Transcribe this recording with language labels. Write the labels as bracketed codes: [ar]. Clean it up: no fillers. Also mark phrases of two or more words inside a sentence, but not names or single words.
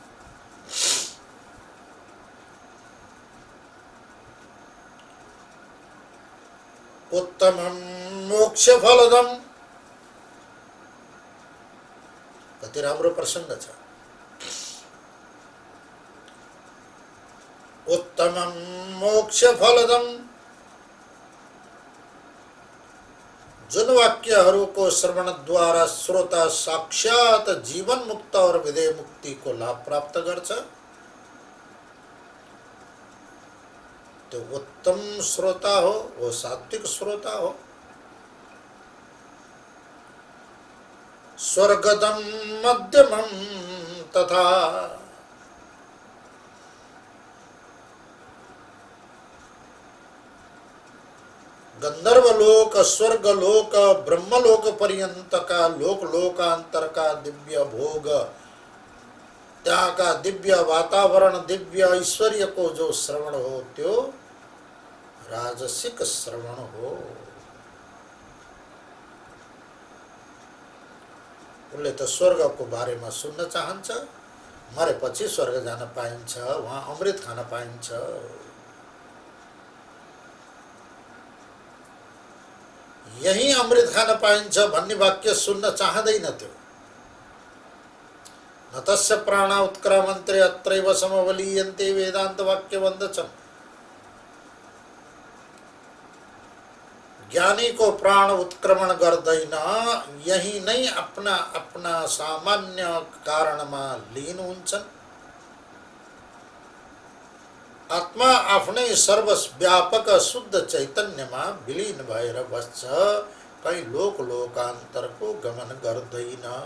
[sa] उत्तमं मोक्ष फलदम, [ne] कति राम्रो प्रसङ्ग छ। [sa] उत्तमं मोक्ष फलदम, [ne] जुन वाक्यहरूको श्रवणद्वारा श्रोता साक्षात जीवन मुक्त और विदेह मुक्ति को लाभ प्राप्त गर्छ, तो उत्तम श्रोता हो, वो सात्विक श्रोता हो। [sa] स्वर्गदम मध्यमम तथा, गंधर्वलोक, [ne] स्वर्गलोक, ब्रह्मलोक पर्यंत का लोक लोकांतर का दिव्य भोग, त्यहाँ का दिव्य वातावरण, दिव्य ऐश्वर्य को जो श्रवण हो त्यो राजसिक श्रवण हो। उसले त स्वर्गको बारेमा सुन्न चाहन्छ, मरेपछि स्वर्ग जान पाइन्छ, वहाँ अमृत खान पाइन्छ। यही अमृत खान पाइन्छ भन्ने वाक्य सुन्न चाहदैन त्यो। [sa] न तस्य प्राणा उत्क्रामन्ते अत्रैव समवलीयन्ते [ne] वेदान्त वाक्य भन्दछन्। ज्ञानी को प्राण उत्क्रमण गर्दैन, यही नै अपना अपना सामान्य कारणमा लीन हुन्छन्। आत्मा आफ्नै सर्वव्यापक शुद्ध चैतन्यमा विलीन भएर बस्छ, कहीँ लोक लोकान्तरको गमन गर्दैन।